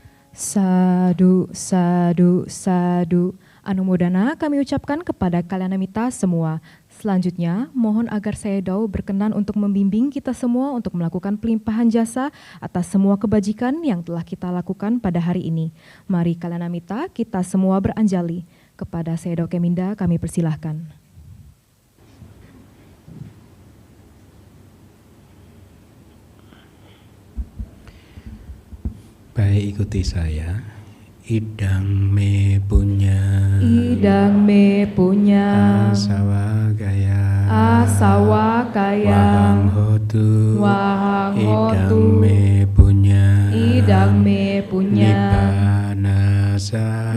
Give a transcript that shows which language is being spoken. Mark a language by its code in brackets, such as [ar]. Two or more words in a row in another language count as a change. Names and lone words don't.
[pi] Sadu, sadu, sadu. [id] Anumodana kami ucapkan kepada Kalyanamita semua. Selanjutnya, mohon agar Sayadaw berkenan untuk membimbing kita semua untuk melakukan pelimpahan jasa atas semua kebajikan yang telah kita lakukan pada hari ini. Mari Kalyanamita kita semua beranjali. Kepada Sayadaw Keminda kami persilahkan. Baik, ikuti saya. [pi] Idang me punya, Idang me punya, asawakaya, asawakaya, wahang hotu, wahang idang hotu, me punya, idang me punya, nibanasa,